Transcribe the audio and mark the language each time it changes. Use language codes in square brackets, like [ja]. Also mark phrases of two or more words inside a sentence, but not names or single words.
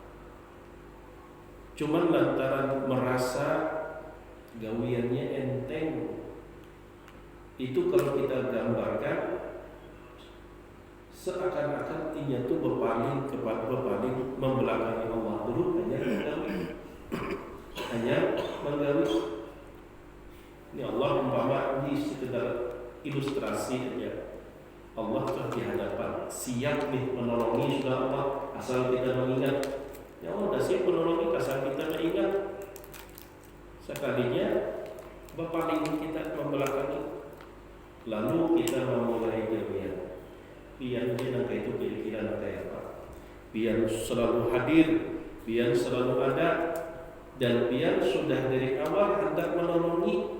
[bjn] Cuman lantaran merasa gawiannya enteng, itu kalau kita gambarkan seakan-akan ia itu berpaling membelakangi Allah dulu, hanya menggawi. Ini Allah umpama ini sekedar ilustrasi aja. Allah telah di hadapan, siap nih menolongi sudah Allah, asal kita mengingat. Ya Allah dah siap menolongi asal kita mengingat. Sekalinya berpaling kita membelakangi, lalu kita memulai gawian. Biar dia itu kira-kira kayak apa? Biar selalu hadir, biar selalu ada, dan biar sudah dari awal hendak menolongi.